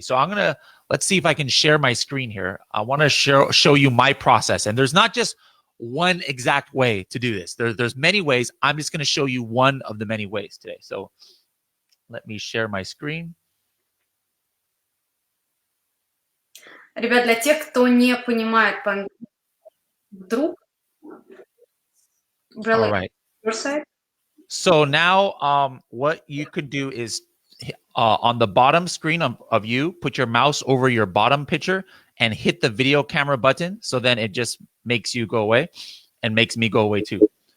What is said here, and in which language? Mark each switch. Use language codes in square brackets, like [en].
[en] So let's see if I can share my screen here. I want to show you my process. And there's not just one exact way to do this. There's many ways. I'm just going to show you one of the many ways today. So let me share my screen. [ru] Ребят, для тех, кто не понимает по-английски, вдруг, [en] All right. your side? So now what you could do is on the bottom screen of you, put your mouse over your bottom picture and hit the video camera button. So then it just makes you go away and makes me go away too.